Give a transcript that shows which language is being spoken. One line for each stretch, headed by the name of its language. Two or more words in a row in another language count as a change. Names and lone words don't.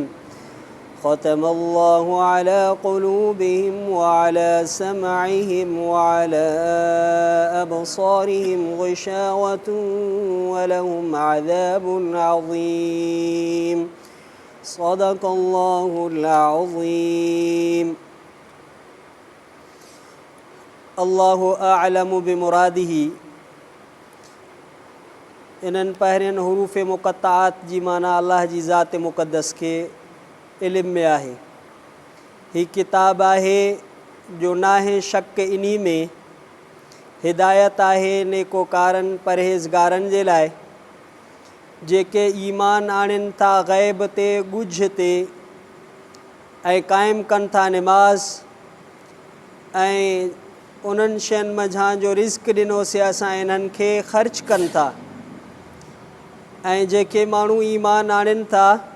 Arabic: ختم الله على قلوبهم وعلى سمعهم وعلى أبصارهم غشاوة ولهم عذاب عظيم. صدق الله العظيم. الله أعلم بمراده.
Sindhi: इन्हनि पहिरियनि हुरूफ़ मुक़त्तआत जी माना अल्लाह जी ज़ात मुक़द्दस खे इल्म में आहे। ही किताब आहे जो नाहे शक इन्ही में हिदायत आहे नेकोकारनि परहेज़गारनि जे लाइ जेके ईमान आणनि था ग़ैब ते ॻुझ ते ऐं क़ाइमु कनि था निमाज़ ऐं उन्हनि शयुनि मंझां जो रिज़्क़ ॾिनोसीं असां इन्हनि खे ख़र्च कनि था ऐं जेके माण्हू ईमान आणनि था